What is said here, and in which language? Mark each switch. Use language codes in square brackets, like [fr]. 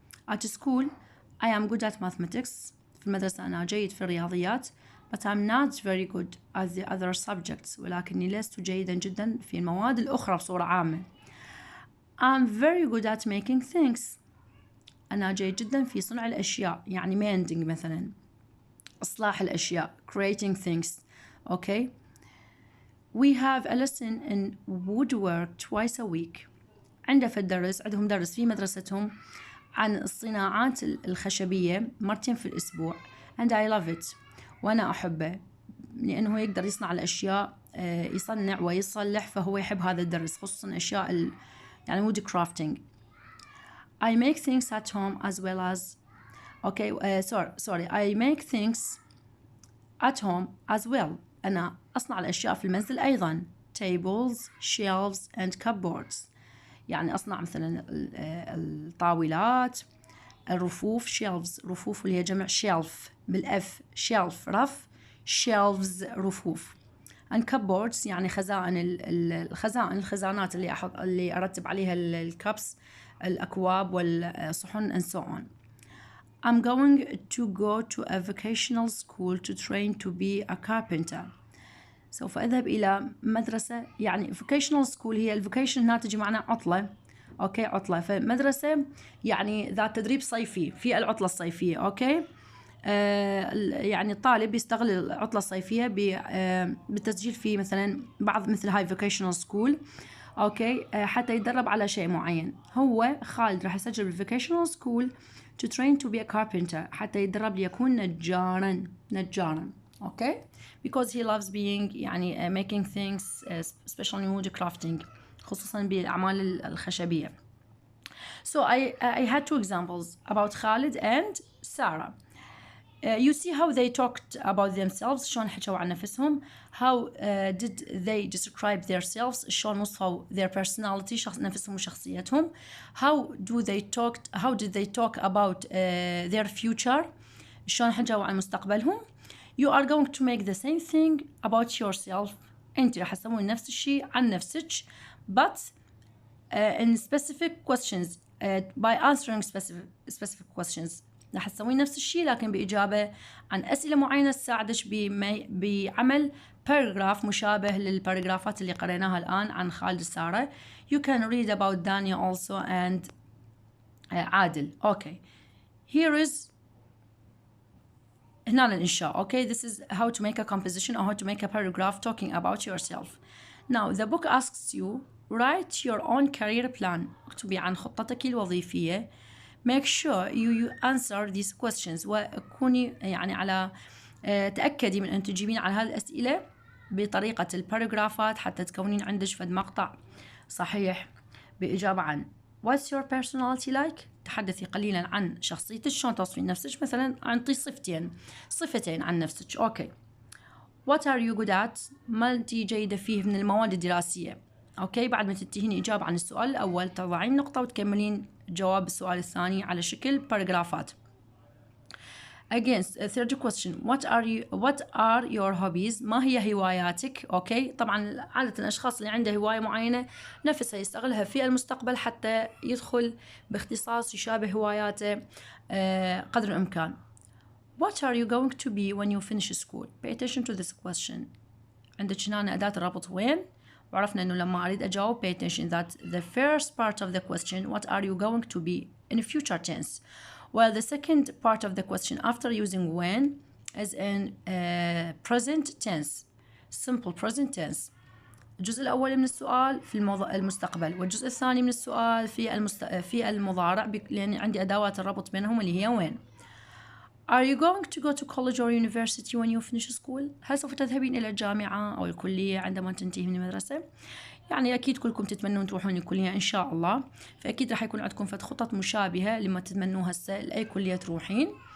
[en] At school, I am good at mathematics. [ar] في المدرسة أنا جيد في الرياضيات. [en] But I'm not very good at the other subjects. [ar] ولكني لست جيدا جدا في المواد الأخرى بصورة عامة. [en] I'm very good at making things. [ar] أنا جيد جدا في صنع الأشياء، يعني mending مثلا، إصلاح الأشياء، [en] creating things. Okay. We have a lesson in woodwork twice a week. [ar] عندهم درس في مدرستهم عن الصناعات الخشبية مرتين في الأسبوع. [en] And I love it. [ar] وأنا أحبه لأنه يقدر يصنع الأشياء، يصنع ويصلح، فهو يحب هذا الدرس خصوصا أشياء يعني [en] wood crafting. I make things at home as well as I make things at home as well. [ar] أنا أصنع الأشياء في المنزل أيضا. [en] Tables, shelves and cupboards. [ar] يعني أصنع مثلا الطاولات، الرفوف، shelves، رفوف اللي هي جمع shelf بالأف، shelf رف، shelves رفوف. [en] and cupboards [ar] يعني الخزانات اللي أرتب عليها الكبس، الأكواب والصحن [en] and so on. I'm going to go to a vocational school to train to be a carpenter. [ar] سوف أذهب إلى مدرسة، يعني [en] vocational school [ar] هي الفوكيشن هنا تجي معنا عطلة، أوكي، عطلة، فمدرسة يعني ذات تدريب صيفي في العطلة الصيفية، أوكي. يعني الطالب يستغل العطلة الصيفية بالتسجيل في مثلا بعض مثل هاي vocational school، أوكي، حتى يتدرب على شيء معين. هو خالد راح يسجل [en] بالvocational school to train to be a carpenter، [ar] حتى يتدرب ليكون نجاراً، أوكي، [en] because he loves being يعني making things especially wood crafting. [ar] خصوصا بالأعمال الخشبية. [en] So I had two examples about Khalid and Sarah. You see how they talked about themselves، [ar] شلون حكوا عن نفسهم. [en] How did they describe themselves، [ar] شلون وصفوا [en] their personality، [ar] نفسهم وشخصيتهم. [en] How did they talk about their future، [ar] شلون حكوا عن مستقبلهم. [en] You are going to make the same thing about yourself، [ar] أنت راح تسوين نفس الشيء عن نفسك [en] but in specific questions by answering specific questions. [ar] راح تسوين نفس الشيء لكن بإجابة عن أسئلة معينة تساعدك بعمل باراجراف مشابه للباراجرافات اللي قريناها الآن عن خالد سارة. [en] You can read about Dania also and عادل. Okay. Here is [ar] هنا الإنشاء. [en] Okay. This is how to make a composition or how to make a paragraph talking about yourself. Now the book asks you write your own career plan. [ar] اكتبي عن خطتك الوظيفية. [en] Make sure you answer these questions، [ar] وكوني يعني على تأكدي من أن تجيبين على هذه الأسئلة بطريقة الباراجرافات حتى تكونين عندك فد مقطع صحيح بإجابة عن [en] What's your personality like؟ [ar] تحدثي قليلا عن شخصيتك، شلون توصفين نفسك، مثلا أعطي صفتين عن نفسك. أوكي. [en] What are you good at؟ [ar] ما أنت جيدة فيه من المواد الدراسية. أوكي. بعد ما تنتهين إجابة عن السؤال الأول تضعين نقطة وتكملين جواب السؤال الثاني على شكل باراجرافات. [en] Again, third question. What are your hobbies؟ [ar] ما هي هواياتك؟ [en] Okay. [ar] طبعا عادة الأشخاص اللي عنده هواية معينة نفسها يستغلها في المستقبل حتى يدخل باختصاص يشابه هواياته قدر الإمكان. [en] What are you going to be when you finish school؟ Pay attention to this question. [ar] عندك هنا أداة الربط وين؟ وعرفنا إنه لما أريد أجاوب [en] pay attention that the first part of the question what are you going to be in future tense، while the second part of the question after using when is in present tense simple present tense. [ar] الجزء الأول من السؤال في المستقبل، والجزء الثاني من السؤال في المضارع لأن عندي أدوات الربط بينهم اللي هي when. [en] Are you going to go to college or university when you finish school؟ [ar] هل سوف تذهبين إلى الجامعة أو الكلية عندما تنتهي من المدرسة؟ يعني أكيد كلكم تتمنون تروحون الكلية إن شاء الله، فأكيد راح يكون عندكم خطط مشابهة لما تتمنوها هسه لأي كلية تروحين.